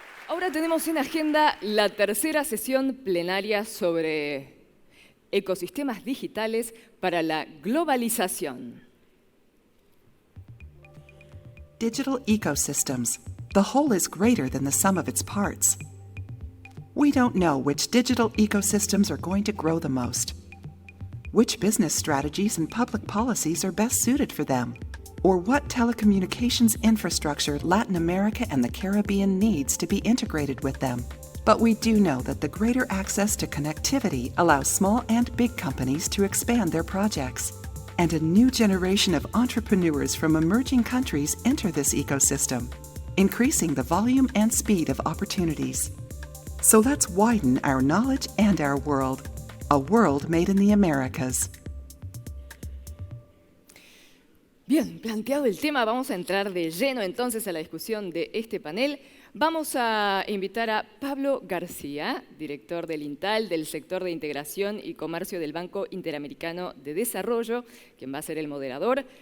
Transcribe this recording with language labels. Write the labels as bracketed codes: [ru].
[es] Ahora tenemos en agenda la tercera sesión plenaria sobre ecosistemas digitales para la globalización. [en] Digital ecosystems. The whole is greater than the sum of its parts. We don't know which digital ecosystems are going to grow the most, which business strategies and public policies are best suited for them, or what telecommunications infrastructure Latin America and the Caribbean needs to be integrated with them. But we do know that the greater access to connectivity allows small and big companies to expand their projects, and a new generation of entrepreneurs from emerging countries enter this ecosystem, increasing the volume and speed of opportunities. So let's widen our knowledge and our world, a world made in the Americas. [es] Bien, planteado el tema, vamos a entrar de lleno entonces a la discusión de este panel. Vamos a invitar a Pablo García, director del INTAL, del sector de integración y comercio del Banco Interamericano de Desarrollo, quien va a ser el moderador.